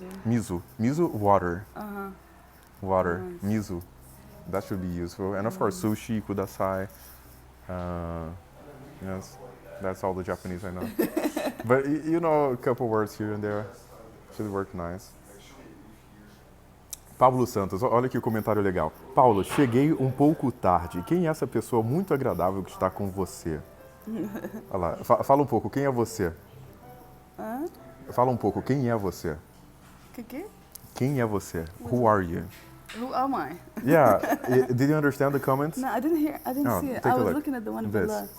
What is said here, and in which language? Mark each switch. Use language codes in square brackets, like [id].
[en] Mizu, water. Water. Nice. Mizu. That should be useful. And of course, sushi kudasai. Yes, that's all the Japanese I know. But you know, a couple words here and there should work nice. [pt] Pablo Santos, olha que comentário legal. Paulo, cheguei um pouco tarde. Quem é essa pessoa muito agradável que está com você? Olha lá, fala um pouco, quem é você? Fala um pouco, quem é você? Que? Quem é você? [en] Who are you? Who am I? Yeah, did you understand the comments? No, I didn't see it. I was looking at the one below.